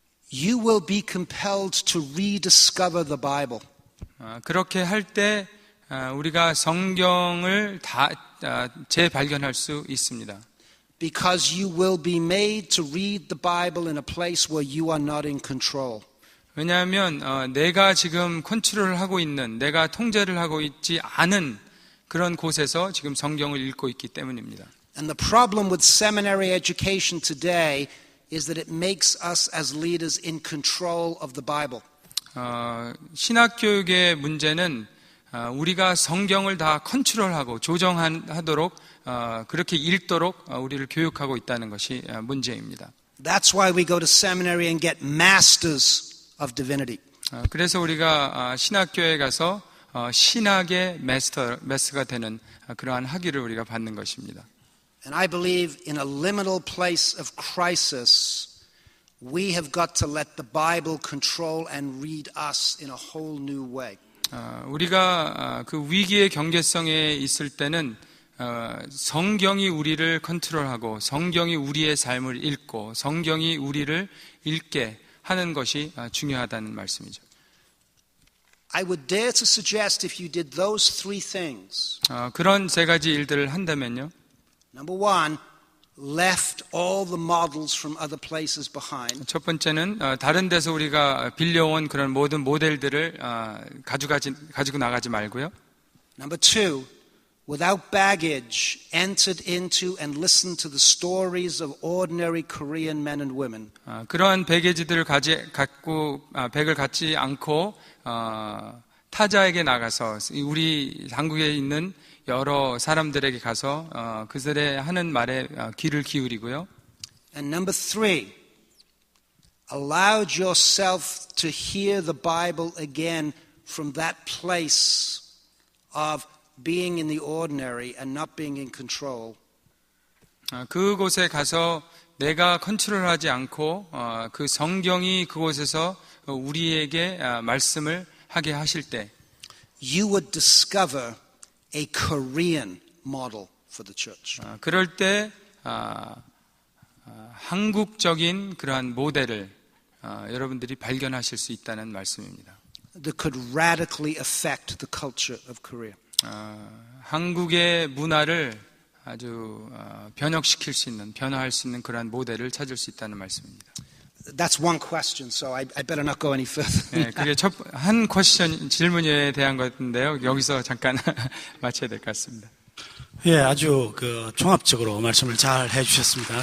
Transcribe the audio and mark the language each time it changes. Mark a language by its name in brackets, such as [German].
[English] you will be compelled to rediscover the Bible. [Korean] 그렇게 할 때 우리가 성경을 다 재발견할 수 있습니다. [English] Because you will be made to read the Bible in a place where you are not in control. [Korean] 왜냐하면 내가 지금 컨트롤을 하고 있는, 내가 통제를 하고 있지 않은 그런 곳에서 지금 성경을 읽고 있기 때문입니다. [English] And the problem with seminary education today is that it makes us as leaders in control of the Bible. [Korean] 신학교육의 문제는 우리가 성경을 다 컨트롤하고 조정하도록 그렇게 읽도록 우리를 교육하고 있다는 것이 문제입니다. [English] That's why we go to seminary and get masters of divinity. [Korean] 그래서 우리가 신학교에 가서 신학의 마스터가 되는 그러한 학위를 우리가 받는 것입니다. [English] And I believe in a liminal place of crisis, we have got to let the Bible control and read us in a whole new way. [Korean] 우리가 그 위기의 경계성에 있을 때는 성경이 우리를 컨트롤하고 성경이 우리의 삶을 읽고 성경이 우리를 읽게 하는 것이 중요하다는 말씀이죠. [English] I would dare to suggest if you did those three things. [Korean] 그런 세 가지 일들을 한다면요. [English] Number one, left all the models from other places behind. [Korean] 첫 번째는 다른 데서 우리가 빌려온 그런 모든 모델들을 가지고 나가지 말고요. [English] Number two, without baggage, entered into and listened to the stories of ordinary Korean men and women. [Korean] 그러한 배게지들을 백을 갖지 않고 타자에게 나가서 우리 한국에 있는 여러 사람들에게 가서 그들의 하는 말에 귀를 기울이고요. [English] And number three, allowed yourself to hear the Bible again from that place of being in the ordinary and not being in control. [Korean] 그곳에 가서 내가 컨트롤하지 않고 그 성경이 그곳에서 우리에게 말씀을 하게 하실 때 [English] you would discover a Korean model for the church. [Korean] 그럴 때 한국적인 그러한 모델을 여러분들이 발견하실 수 있다는 말씀입니다. [English] That could radically affect the culture of Korea. [Korean] 한국의 문화를 아주 변화할 수 있는 그러한 모델을 찾을 수 있다는 말씀입니다. [English] That's one question, so I better not go any further. [Korean] 네, 그게 한 질문에 대한 것인데요. 여기서 잠깐 마쳐야 될 것 같습니다. 예, 아주 종합적으로 말씀을 잘 해주셨습니다.